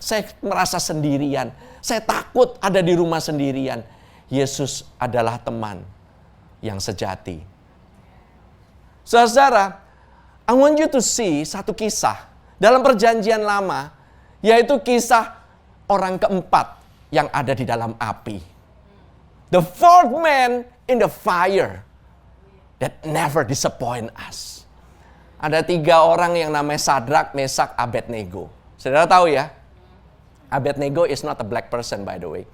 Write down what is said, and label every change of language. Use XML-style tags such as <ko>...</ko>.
<id>Saya merasa sendirian. Saya takut ada di rumah sendirian. Yesus adalah teman yang sejati. Saudara,</id> <en>I want you to see</en> <id>satu kisah dalam perjanjian lama, yaitu kisah orang keempat yang ada di dalam api.</id> <en>The fourth man in the fire that never disappoint us.</en> <id>Ada 3 orang yang namanya Sadrak, Mesak, Abednego. Saudara tahu ya?</id> <en>Abednego is not a black person, by the way.</en>